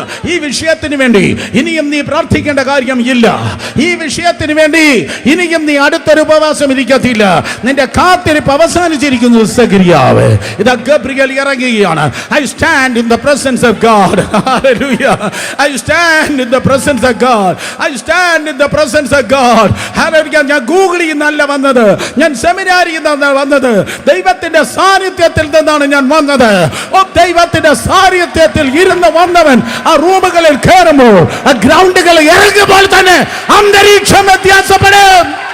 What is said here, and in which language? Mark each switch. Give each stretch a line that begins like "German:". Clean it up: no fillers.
Malayalam: ഈ വിഷയത്തിന് വേണ്ടി ഇനിയും നീ പ്രാർത്ഥിക്കേണ്ട കാര്യം ഇല്ല. ഈ വിഷയത്തിന് വേണ്ടി ഇനിയും നീ അടുത്തൊരു ഉപവാസം ഇരിക്കത്തില്ല. നിന്റെ കാത്തിരിപ്പ് അവസാനിച്ചിരിക്കുന്നു. സഖറിയാവ്, ഇതാ ഗബ്രിയേൽ ഇറങ്ങുകയാണ്.
English: I stand in the presence of God. Hallelujah. I stand in the presence of God. I stand in the presence of God. Hallelujah.
Malayalam: ഞാൻ ഗൂഗിളിൽ നിന്നല്ല വന്നത്, ഞാൻ സെമിനാരിയിൽ നിന്നാണ് വന്നത്. ദൈവത്തിന്റെ സാന്നിധ്യത്തിൽ നിന്നാണ് ഞാൻ വന്നത്. ഓ, ദൈവത്തിന്റെ സാന്നിധ്യത്തിൽ ഇരുന്ന് വന്നവൻ ആ റൂമുകളിൽ കയറുമ്പോൾ, ആ ഗ്രൗണ്ടുകളിൽ ഇറങ്ങുമ്പോൾ തന്നെ അന്തരീക്ഷം വ്യത്യാസപ്പെടും.